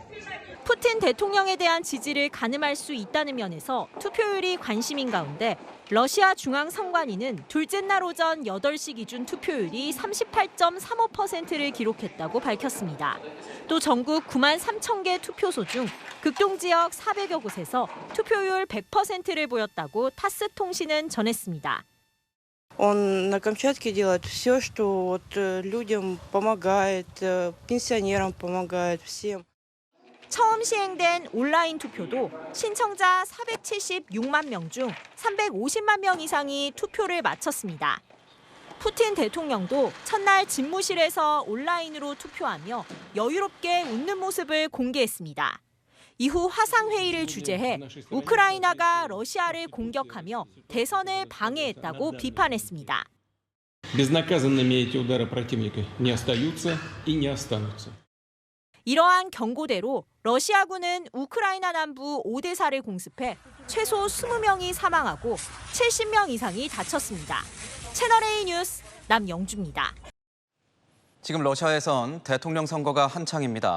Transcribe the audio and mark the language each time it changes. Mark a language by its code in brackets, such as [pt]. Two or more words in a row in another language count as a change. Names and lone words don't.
[ko] 푸틴 대통령에 대한 지지를 가늠할 수 있다는 면에서 투표율이 관심인 가운데 러시아 중앙선관위는 둘째 날 오전 8시 기준 투표율이 38.35%를 기록했다고 밝혔습니다. 또 전국 9만 3천 개 투표소 중 극동 지역 400여 곳에서 투표율 100%를 보였다고 타스 통신은 전했습니다. [ru] Он на Камчатке делает все, что людям помогает, пенсионерам помогает, всем. [ko] 처음 시행된 온라인 투표도 신청자 476만 명 중 350만 명 이상이 투표를 마쳤습니다. 푸틴 대통령도 첫날 집무실에서 온라인으로 투표하며 여유롭게 웃는 모습을 공개했습니다. 이후 화상회의를 주재해 우크라이나가 러시아를 공격하며 대선을 방해했다고 비판했습니다. [ru] Безнаказанными эти удары противника не остаются и не останутся. [ko] 이러한 경고대로 러시아군은 우크라이나 남부 오데사를 공습해 최소 20명이 사망하고 70명 이상이 다쳤습니다. 채널A 뉴스 남영주입니다. 지금 러시아에선 대통령 선거가 한창입니다.